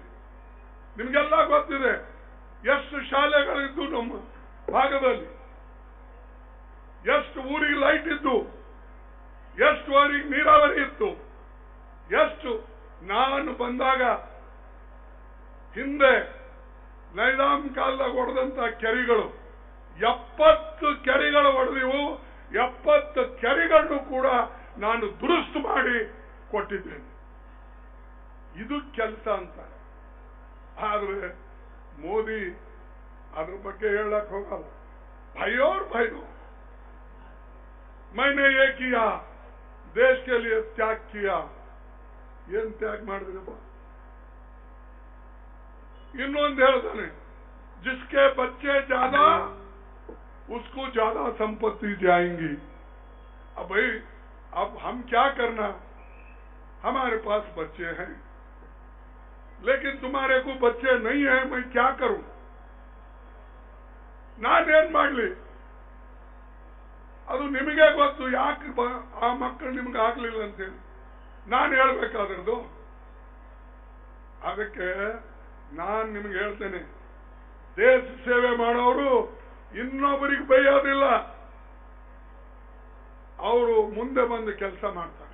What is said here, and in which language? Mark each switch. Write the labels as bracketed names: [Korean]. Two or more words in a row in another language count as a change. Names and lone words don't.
[Kannada] ನಿಮ್ಗೆಲ್ಲ ಗೊತ್ತಿದೆ ಎಷ್ಟು ಶಾಲೆಗಳಿದ್ದು ನಮ್ಮ ಭಾಗದಲ್ಲಿ, ಎಷ್ಟು ಊರಿಗೆ ಲೈಟ್ ಇದ್ದು, ಎಷ್ಟು ಊರಿಗೆ ನೀರಾವರಿ ಇತ್ತು, ಎಷ್ಟು ನಾನು ಬಂದಾಗ ಹಿಂದೆ ನೈಜಾಮ್ ಕಾಲದಾಗ ಹೊಡೆದಂತ ಕೆರೆಗಳು 70 ಕೆರೆಗಳು ಹೊಡೆದಿವು. 70 ಕೆರೆಗಳನ್ನು ಕೂಡ ನಾನು ದುರಸ್ತು ಮಾಡಿ ಕೊಟ್ಟಿದ್ದೇನೆ. ಇದು ಕೆಲಸ ಅಂತ. ಆದ್ರೆ ಮೋದಿ ಅದ್ರ ಬಗ್ಗೆ ಹೇಳಕ್ ಹೋಗಲ್ಲ. [Hindi] भाइयों भाइयों, मैंने ये किया, देश के लिए त्याग किया. [Kannada] ಏನ್ ತ್ಯಾಗ ಮಾಡಿದ್ರಪ್ಪ? ಇನ್ನೊಂದು ಹೇಳ್ತಾನೆ, [Hindi] जिसके बच्चे ज्यादा उसको ज्यादा संपत्ति जाएंगी. अब भाई अब हम क्या करना, हमारे पास बच्चे हैं लेकिन तुम्हारे को बच्चे नहीं है, मैं क्या करूं? [Kannada] ನಾನೇನ್ ಮಾಡ್ಲಿ? ಅದು ನಿಮಗೆ ಗೊತ್ತು ಯಾಕೆ ಆ ಮಕ್ಕಳು ನಿಮ್ಗೆ ಆಗ್ಲಿಲ್ಲ ಅಂತೇಳಿ ನಾನು ಹೇಳ್ಬೇಕಾದ್ರದ್ದು. ಅದಕ್ಕೆ ನಾನು ನಿಮ್ಗೆ ಹೇಳ್ತೇನೆ, ದೇಶ ಸೇವೆ ಮಾಡೋರು ಇನ್ನೊಬ್ಬರಿಗೆ ಬೈಯೋದಿಲ್ಲ, ಅವರು ಮುಂದೆ ಬಂದು ಕೆಲಸ ಮಾಡ್ತಾರೆ.